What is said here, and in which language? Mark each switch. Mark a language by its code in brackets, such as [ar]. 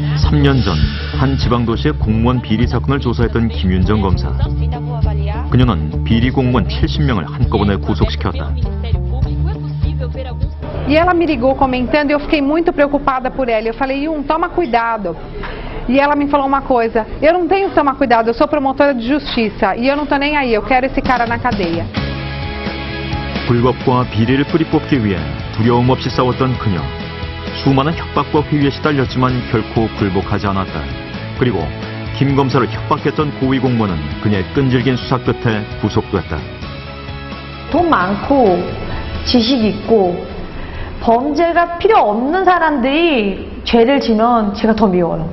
[ko] 3년 10년 전 한 지방도시의 공무원 비리 사건을 조사했던 김윤정 검사. 그녀는 비리 공무원 70명을 한꺼번에 구속시켰다. [pt] E ela me ligou comentando e eu fiquei muito preocupada por ela. Eu falei, toma cuidado. E ela me falou uma coisa, eu não tenho que tomar cuidado, eu sou promotora de justiça e eu não tô nem aí, eu quero esse cara na cadeia. [ko] 불법과 비리를 뿌리뽑기 위해 두려움 없이 싸웠던 그녀. 수많은 협박과 회유에 시달렸지만 결코 굴복하지 않았다. 그리고 김 검사를 협박했던 고위 공무원은 그녀의 끈질긴 수사 끝에 구속됐다. 돈 많고 지식 있고 범죄가 필요 없는 사람들이 죄를 지면 제가 더 미워요.